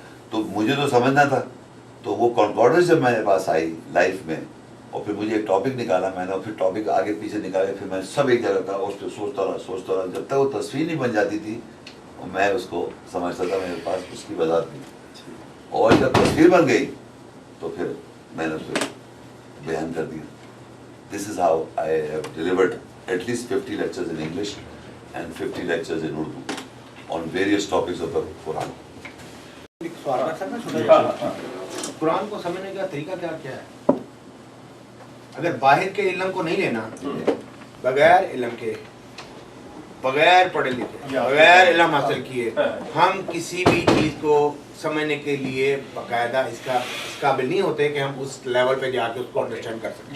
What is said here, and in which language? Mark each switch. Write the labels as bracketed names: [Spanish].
[Urdu] تو مجھے تو سمجھنا تھا. تو وہ کنکارڈنس جب میرے پاس آئی لائف میں اور پھر مجھے ایک ٹاپک نکالا میں نے، اور پھر ٹاپک آگے پیچھے نکالے، پھر میں سب ایک جگہ تھا، اس پہ سوچتا رہا جب تک وہ تصویر نہیں بن جاتی تھی اور میں اس کو سمجھتا تھا میرے پاس اس کی وضاحت نہیں. اور جب تصویر بن گئی تو پھر میں نے اس کو بیان کر دیا. [English] This is how I have delivered at least 50 lectures in English and 50 lectures in Urdu on various topics of the Quran. [Urdu] ایک سوال کر سکتا ہوں چھوٹا سا؟ قرآن کو سمجھنے کا طریقہ کیا ہے؟ اگر باہر کے علم کو نہیں لینا، بغیر علم کے، بغیر پڑھے لکھے، بغیر علم حاصل کیے ہم کسی بھی چیز کو سمجھنے کے لیے باقاعدہ اس قابل نہیں ہوتے کہ ہم اس لیول پہ جا کے اس کو انڈرسٹینڈ کر سکیں.